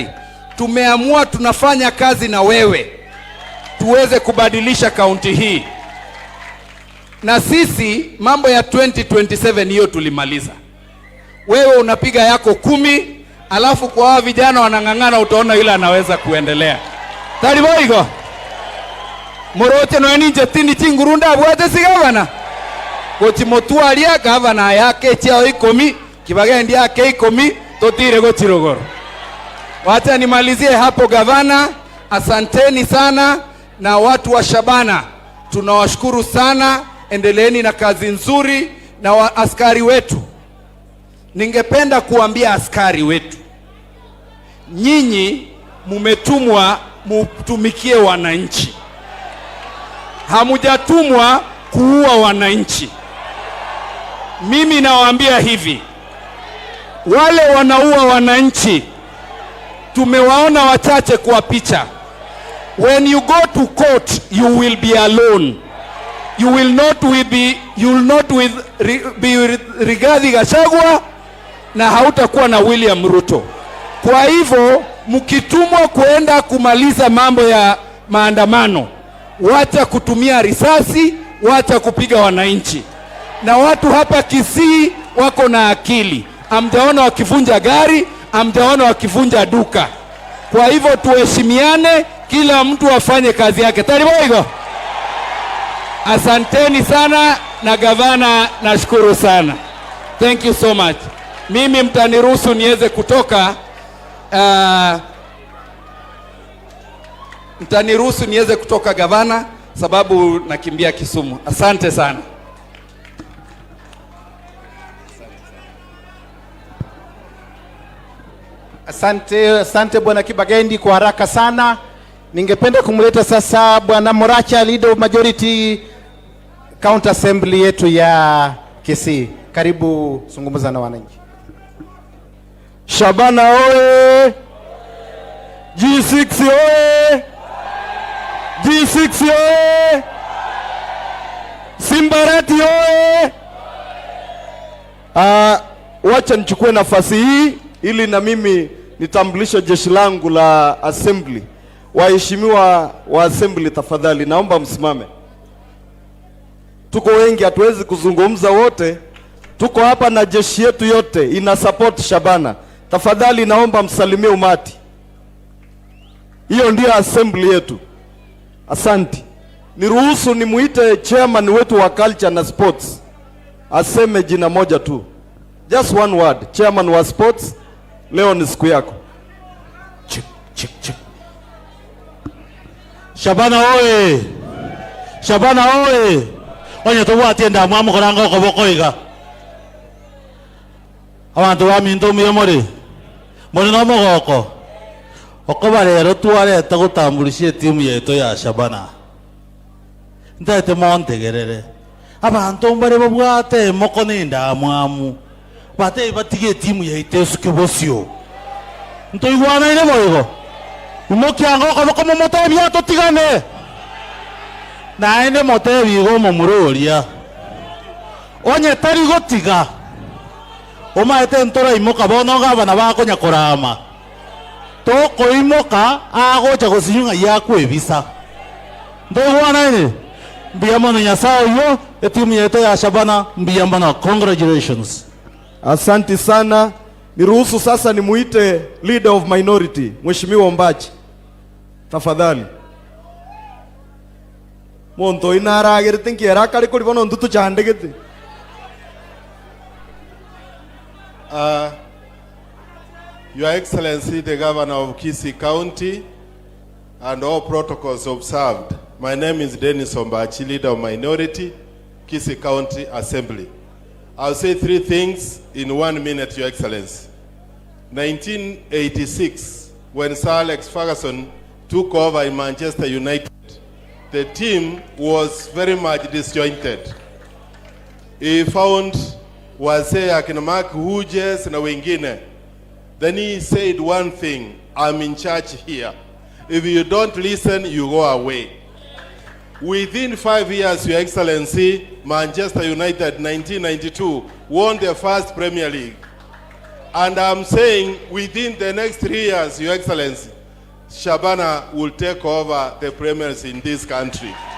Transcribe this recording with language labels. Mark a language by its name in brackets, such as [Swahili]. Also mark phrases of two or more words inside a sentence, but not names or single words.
[Swahili] Tumeamua tunafanya kazi na wewe tuweze kubadilisha kaunti hii. Na sisi mambo ya 2027 hiyo tulimaliza. Wewe unapiga yako 10, alafu kwa hawa vijana wanang'ang'ana, utaona yule anaweza kuendelea. [Gusii] Tariboigo Morote no ninje tini chingurunda abwate sigavana. Gochimotwaria gavana yake chao 10, Kibagendi yake 10, totire gochirogoro. [Swahili] Wacha nimalizie hapo gavana. Asanteni sana, na watu wa Shabana tunawashukuru sana. Endeleeni na kazi nzuri. Na askari wetu, ningependa kuambia askari wetu, nyinyi mumetumwa mutumikie wananchi. hamujatumwa kuua wananchi. Mimi nawaambia hivi, wale wanaua wananchi tumewaona wachache kwa picha. [English] When you go to court, you will be alone. You will not be with Rigathi Gachagua [Swahili] na hautakuwa na [English] William Ruto. [Swahili] Kwa hivyo mkitumwa kuenda kumaliza mambo ya maandamano, wacha kutumia risasi, wacha kupiga wananchi. Na watu hapa Kisii wako na akili. Amjaona wakivunja gari, amjaona wakivunja duka. Kwa hivyo tuheshimiane, kila mtu afanye kazi yake. [Gusii] Tariboigo. [Swahili] Asanteni sana na gavana, nashukuru sana. [English] Thank you so much. [Swahili] Mimi mtaniruhusu niweze kutoka mtaniruhusu niweze kutoka gavana, sababu nakimbia Kisumu. Asante sana. Asante bwana Kibagendi kwa haraka sana. Ningependa kumleta sasa bwana Moracha, [English] leader of majority county assembly [Swahili] yetu ya Kisii. Karibu zungumza na wananchi. Shabana oye! G6 oye! G6 oye! Simbarati oye! Wacha nichukue nafasi hii ili na mimi nitambulishe jeshi langu la assembly. Waheshimiwa wa assembly, tafadhali naomba msimame. Tuko wengi, hatuwezi kuzungumza wote. Tuko hapa na jeshi yetu yote ina support Shabana. Tafadhali naomba msalimie umati. Hiyo ndio assembly yetu. Asante. Niruhusu nimuite chairman wetu wa culture na sports. Aseme jina moja tu. [English] Just one word. [Swahili] Chairman wa sports, leo ni siku yako. Chik. Shabana oye! Shabana oye! [Gusii] Onye tuwa atienda mwamu koranga kobokoiga. Abantu baminto muyomori. Muri no mogoko. Okoba rero tuareta gutambulishie [Swahili] timu yetu ya Shabana. [Gusii] Ndete montegerere. Abantu mbare babwate mokoninda mwamu. Bate batige timu yetu sukibosio. Ntoigwana ile boyego. Umokiango komo motebi atotigane. Na ene motebi go momuroria. Onye tari gotiga. Omaete ntora imoka bono gabana bakonya korama. Toko imoka agocha gosinyunga yakwe bisa. Ntoigwana ile. Mbiyamana nyasao yo etimu yetu ya Shabana, mbiyamana, congratulations. [Swahili] Asante sana. Niruhusu sasa nimuite [English] leader of minority, [Swahili] Mheshimiwa Ombachi. Tafadhali. [Gusii] Monto inara gertenki erakari kuri bono ndutu chandegete. [English] Your Excellency, the Governor of Kisii'S County, and all protocols observed. My name is Dennis Ombachi, leader of minority, Kisii'S County Assembly. I'll say three things in 1 minute, Your Excellency. 1986, when Sir Alex Ferguson took over in Manchester United, the team was very much disjointed. He found [Swahili] wazee akina Mark Hughes na wengine. [English] Then he said one thing, I'm in charge here. If you don't listen, you go away. Within 5 years, Your Excellency, Manchester United 1992 won the first Premier League. And I'm saying within the next 3 years, Your Excellency, Shabana will take over the premiers in this country.